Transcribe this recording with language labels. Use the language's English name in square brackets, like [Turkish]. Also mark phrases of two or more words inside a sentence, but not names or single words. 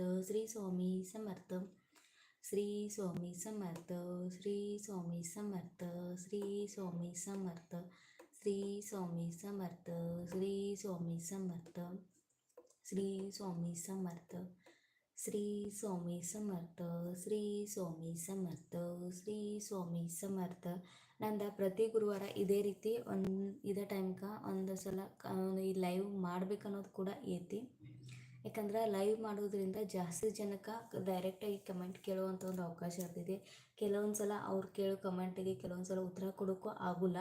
[Marathi] श्री स्वामी समर्थ, श्री स्वामी समर्थ, श्री स्वामी समर्थ, श्री स्वामी समर्थ, श्री स्वामी समर्थ, श्री स्वामी समर्थ, श्री स्वामी समर्थ, श्री स्वामी समर्थ, श्री स्वामी समर्थ, श्री स्वामी समर्थ. [Kannada] ನಂದು ಪ್ರತಿ ಗುರುವಾರ ಇದೇ ರೀತಿ ಇದೇ ಟೈಮ್ಗೆ ಒಂದು ಸಲ ಈ ಲೈವ್ ಮಾಡ್ಬೇಕನ್ನೋದು ಕೂಡ ಐತಿ. ಯಾಕಂದ್ರೆ ಲೈವ್ ಮಾಡೋದ್ರಿಂದ ಜಾಸ್ತಿ ಜನಕ್ಕೆ ಡೈರೆಕ್ಟಾಗಿ ಕಮೆಂಟ್ ಕೇಳುವಂಥ ಒಂದು ಅವಕಾಶ ಇರ್ತೈತಿ. ಕೆಲವೊಂದು ಸಲ ಅವ್ರು ಕೇಳೋ ಕಮೆಂಟಿಗೆ ಕೆಲವೊಂದು ಸಲ ಉತ್ತರ ಕೊಡೋಕ್ಕೂ ಆಗೋಲ್ಲ.